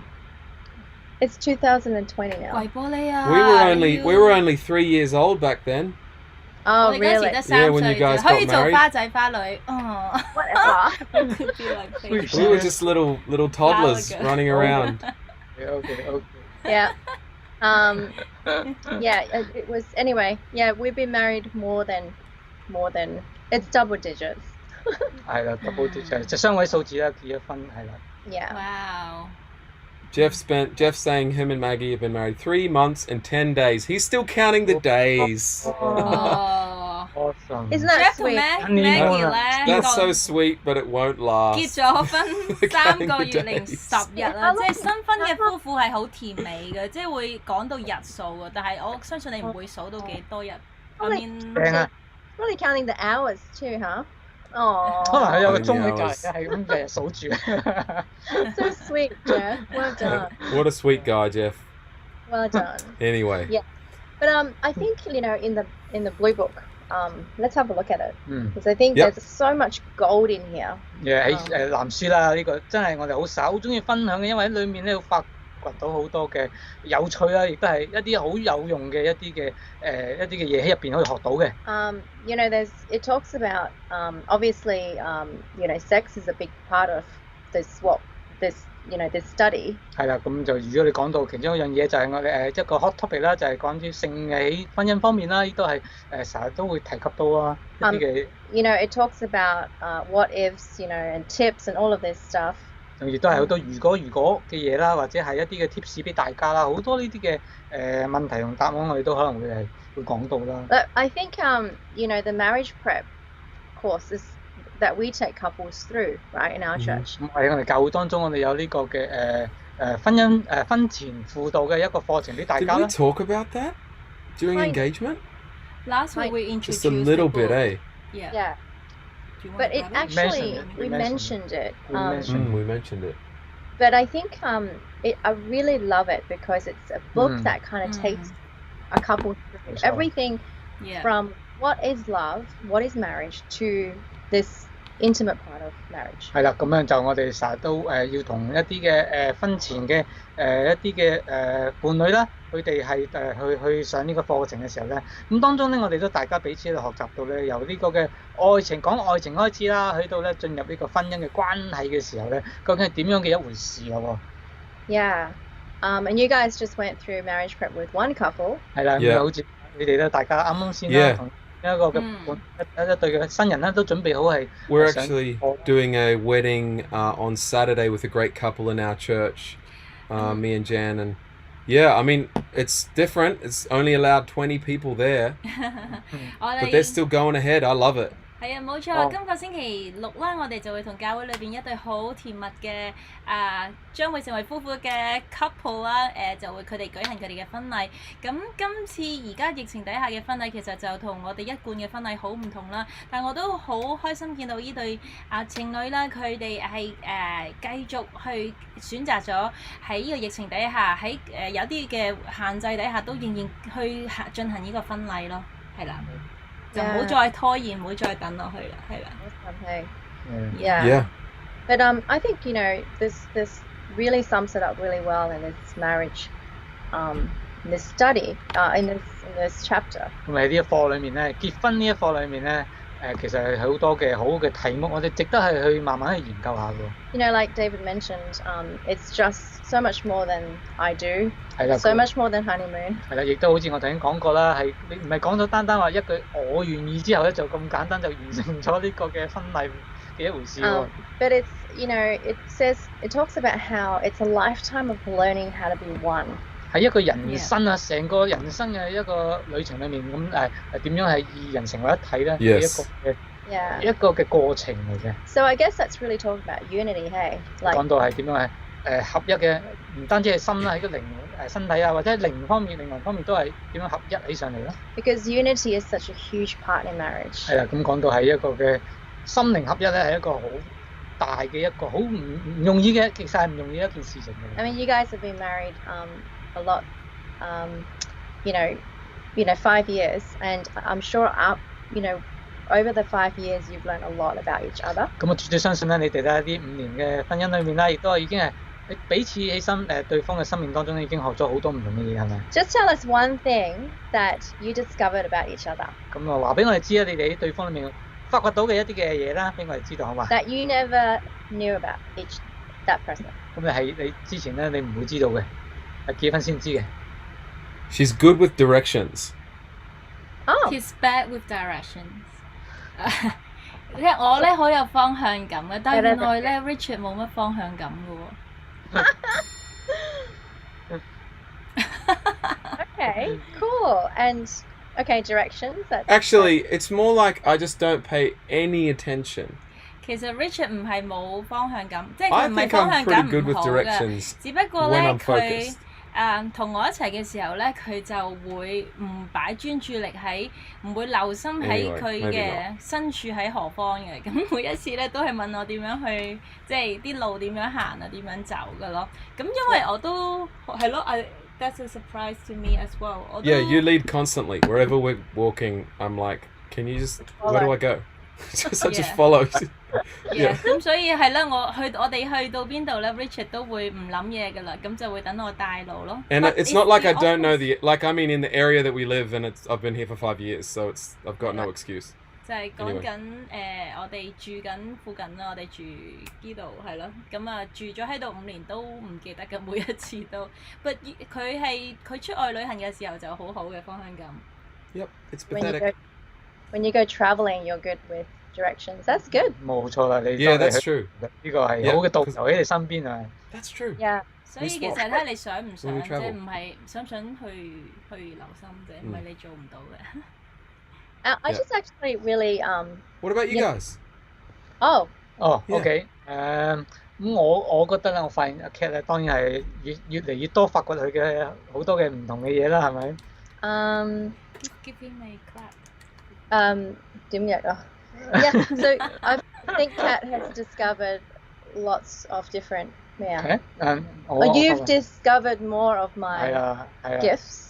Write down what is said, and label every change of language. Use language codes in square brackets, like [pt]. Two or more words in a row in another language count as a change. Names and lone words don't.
[en] It's 2020 now. [yue] 鬼玻璃啊 [en] We were only 3 years old back then. Oh really? Yeah, when you guys got married. [yue] 可以做花仔花女。 [en] Whatever. We were just little toddlers running around. Okay. Yeah. Yeah, it was anyway. Yeah, we've been married more than it's double digits. [yue] 係啦 ， [en] double digits [yue] 就雙位數字啦，結咗婚係啦。 [en] Yeah. Wow. Jeff's saying him and Maggie have been married 3 months and 10 days. He's still counting the days. Awesome. Isn't that [yue] Jeff 同 [en] sweet? [yue] Maggie 咧 [en] That's so sweet, but it won't last. [yue] 結咗婚3個月零10日啦，即係新婚嘅夫婦係好甜美嘅，即係會講到日數嘅，但係我相信你唔會數到幾多日。 [en] I mean, Really counting the hours too, huh? Oh. [yue] 可能係有個鐘喺隔離，係咁日日數住。 [en] So sweet, Jeff. Well done. What a sweet guy, Jeff. Well done. Anyway. Yeah. But I think in the blue book, let's have a look at it because I think there's so much gold in here. [yue] 喺藍書啦，呢個真係我哋好中意分享嘅，因為喺裡面咧掘到好多嘅有趣啦，亦都係一啲好有用嘅一啲嘅嘢喺入邊可以學到嘅。 [en] You know, it talks about obviously you know, sex is a big part of this study. [yue] 係啦，咁就如果你講到其中一樣嘢就係我哋一個 [en] hot topic [yue] 啦，就係講啲性喺婚姻方面啦，亦都係成日都會提及到啊一啲嘅。 [en] You know, it talks about what ifs, you know, and tips and all of this stuff. [yue] 亦都係好多如果嘅嘢啦，或者係一啲嘅 tips 俾大家啦，好多呢啲嘅問題同答案，我哋都可能會講到啦。 [en] But I think you know, the marriage prep courses that we take couples through, right, in our church. [yue] 喺我哋教會當中，我哋有呢個嘅婚前輔導嘅一個課程俾大 [en] Did [yue] 家 [en] we [yue] 啦。 [en] talk about that during Kind of. engagement? Last week we introduced Just a little the bit, book. eh? Yeah. Do you want But to it grab actually, We we mentioned mentioned it. We mentioned We mentioned it. But I think I really love it because it's a book that kind of takes a couple through That's right. everything Yeah. from what is love, what is marriage, to this intimate part of marriage. [yue] 係啦，咁樣就我哋成日都要同一啲嘅婚前嘅一啲嘅伴侶啦，佢哋係去上呢個課程嘅時候咧，咁當中咧我哋都大家彼此喺度學習到咧，由呢個嘅愛情開始啦，去到咧進入呢個婚姻嘅關係嘅時候咧，究竟係點樣嘅一回事咯 [en] Yeah. And you guys just went through marriage prep with one couple. [yue] 喎。係啦，咁 [en] Yeah. [yue] 就好似你哋咧，大家啱啱先啦， [en] Yeah. [yue] 同一個嘅一對嘅新人咧，都準備好係 [en] We're [yue] 想 [en] actually doing a wedding on Saturday with a great couple in our church, me and Jan, and yeah, I mean it's different. It's only allowed 20 people there, [yue] 我 [en] but [yue] 哋 [en] they're still going ahead. I love it. [yue] 係啊，冇錯。哦今個星期六啦，我哋就會同教會裏邊一對好甜蜜嘅將會成為夫婦嘅 couple 啦，就會佢哋舉行佢哋嘅婚禮。咁今次而家疫情底下嘅婚禮其實就同我哋一貫嘅婚禮好唔同啦。但我都好開心見到呢對情侶啦，佢哋係繼續去選擇咗喺呢個疫情底下，喺有啲嘅限制底下都仍然去進行呢個婚禮咯，係啦。就唔好再拖延，唔好再等落去啦，係啦。 [en] Okay. Yeah. Yeah. But I think, you know, this really sums it up really well in this marriage, in this study, in this chapter. [yue] 咁喺呢一課裏面咧，結婚呢一課裏面咧，其實係好多嘅好嘅題目，我哋值得係去慢慢去研究下嘅。 [en] You know, like David mentioned, it's just so much more than I do, [yue] 係啦， [en] so much more than honeymoon. [yue] 係啦，亦都好似我頭先講過啦，係你唔係講咗單單話一句我願意之後咧，就咁簡單就完成咗呢個嘅婚禮嘅一回事喎。 [en] But it's, you know, it talks about how it's a lifetime of learning how to be one. [yue] 喺一個人生啊，成個人生嘅一個旅程裏面，咁點樣係二人成為一體咧？係 [en] Yes. [yue] 一個嘅過程嚟嘅。 [en] So I guess that's really talking about unity, hey? [yue] 講到係點樣係合一嘅，唔單止係心啦，喺個靈身體啊，或者靈方面、靈魂方面都係點樣合一起上嚟咯。 [en] Because unity is such a huge part in marriage. [yue] 係啦，咁講到係一個嘅心靈合一咧，係一個好大嘅一個好唔容易嘅，其實係唔容易一件事情嚟。 [en] I mean, you guys have been married a lot, you know, 5 years, and I'm sure, you know, over the 5 years you've learned a lot about each other. [yue] 咁我絕對相信咧，你哋咧呢5年嘅婚姻裏面咧，亦都係已經係彼此起身對方嘅生命當中已經學咗好多唔同嘅嘢，係咪？ [en] Just tell us one thing that you discovered about each other [yue] 咁啊，話俾我哋知啊，你哋喺對方裏面發掘到嘅一啲嘅嘢啦，俾我哋知道好嘛？ [en] that you never knew about that person. [yue] 咁你之前咧，你唔會知道嘅，係結婚先知嘅。 [en] She's good with directions. Oh, He's bad with directions [yue] 即係我咧好有方向感嘅，但係原來咧 Richard 冇乜方向感嘅喎。 [en] okay, cool. And okay, directions. Actually, it's more like I just don't pay any attention. [yue] 其實 Richard 唔係冇方向感，即係佢 [en] I [yue] 唔係 [en] think [yue] 方 [en] I'm [yue] 向感 [en] pretty good [yue] 唔 [en] with [yue] 好嘅， [en] directions [yue] 只不過 [en] when [yue] 咧 [en] I'm [yue] 佢 [en] focused. [yue] 同我一齊嘅時候咧，佢就會唔擺專注力喺，唔會留心喺 [en] Anyway, [yue] 佢 [en] maybe [yue] 嘅身處喺何方嘅。咁每一次咧都係問我點樣去，即係啲路點樣行啊，點樣走嘅咯。咁因為我都係咯 [en] ，that's a surprise to me as well. [yue] 我都 [en] Yeah, you lead constantly. Wherever we're walking, I'm like, can you just, where do I go? I just Yeah. follow. [yue] 咁所以係啦，我哋去到邊度咧 ，Richard 都會唔諗嘢噶啦，咁就會等我帶路咯。 [en] And it's not like I don't know I mean in the area that we live, and I've been here for 5 years, so I've got no excuse. [yue] 就係講緊我哋住緊附近啦，我哋住呢度係咯，咁啊住咗喺度5年都唔記得嘅，每一次都。But 佢出外旅行嘅時候就好好嘅方向感。 [en] Yep, it's pathetic. When you go traveling, you're good with directions. That's good. [yue] 冇錯啦，你 [en] Yeah, that's true. [yue] 呢個係好嘅導遊喺你身邊啊。 [en] That's true. Yeah. [yue] 所以其實睇你想唔想啫，唔係想唔想去留心啫，唔係你做唔到嘅。 [en] I just actually really What about you guys? Oh. [yue] OK 咁我覺得咧，我發現阿 Cat 咧當然係越嚟越多發掘佢嘅好多嘅唔同嘅嘢啦，係咪 [en] ？Give him a clap. [yue] 點樣啊？ [en] Yeah, so I think Kat has discovered lots of different you've discovered more of my gifts.